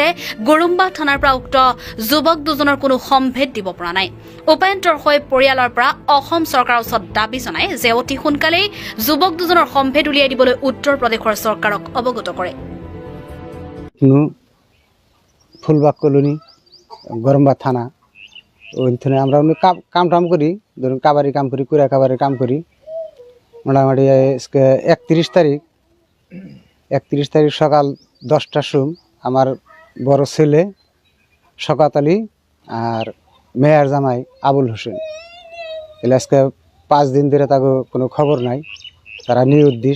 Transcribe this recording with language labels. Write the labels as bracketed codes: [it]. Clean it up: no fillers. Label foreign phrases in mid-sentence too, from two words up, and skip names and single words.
[as] গুৰুম্বাহ থানাৰ পৰা উক্ত যুৱক দুজনৰ কোনো সম্ভেদ দিব পৰা নাই। উপায়ন্তৰ হৈ পৰিয়ালৰ পৰা অসম চৰকাৰৰ ওচৰত দাবী জনাই যে অতি সোনকালেই যুৱক দুজনৰ সম্ভেদ উলিয়াই দিবলৈ উত্তৰ প্ৰদেশৰ চৰকাৰক অৱগত কৰে। [bn] ফুলবাগ কলোনি, গরমবাগ থানা, ওইখানে আমরা কাম টাম করি, ধরুন কাবারি কাম করি, কুড়া কাবারি কাম করি। মোটামুটি 31 তারিখ সকাল 10টার সময় আমার বড় ছেলে শওকত আলী আর মেয়ার জামাই আবুল হোসেন, এলে আজকে 5 দিন ধরে তাকে কোনো খবর নাই, তারা নিরুদ্দেশ।